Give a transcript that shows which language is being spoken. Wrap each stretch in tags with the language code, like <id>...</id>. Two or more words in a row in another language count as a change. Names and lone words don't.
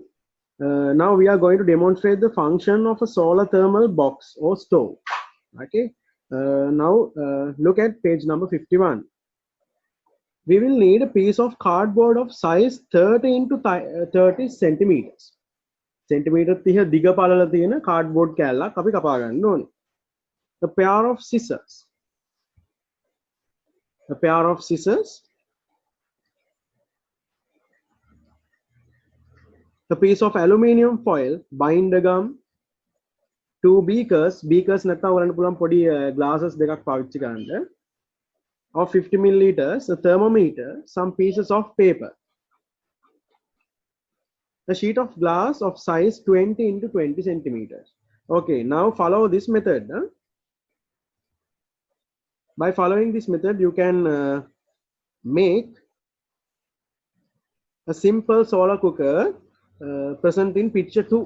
<en>Now we are going to demonstrate the function of a solar thermal box or stove. Okay. Now look at page number 51. We will need a piece of cardboard of size 30 into 30 centimeters.</en> <si>Centimeter 30 දිග පළල තියෙන cardboard කෑල්ලක් අපි කපා ගන්න ඕනේ.</si> <en>A pair of scissors. A pair of scissors. A piece of aluminium foil, binder gum, 2 beakers,</en> <si>නැත්නම් ඔයාලට පුළුවන් පොඩි glasses දෙකක් පාවිච්චි කරන්න,</si> <en>of 50 milliliters, a thermometer, some pieces of paper, a sheet of glass of size 20 into 20 centimeters. Okay, now follow this method. Huh? By following this method, you can make a simple solar cooker present in picture 2.</en>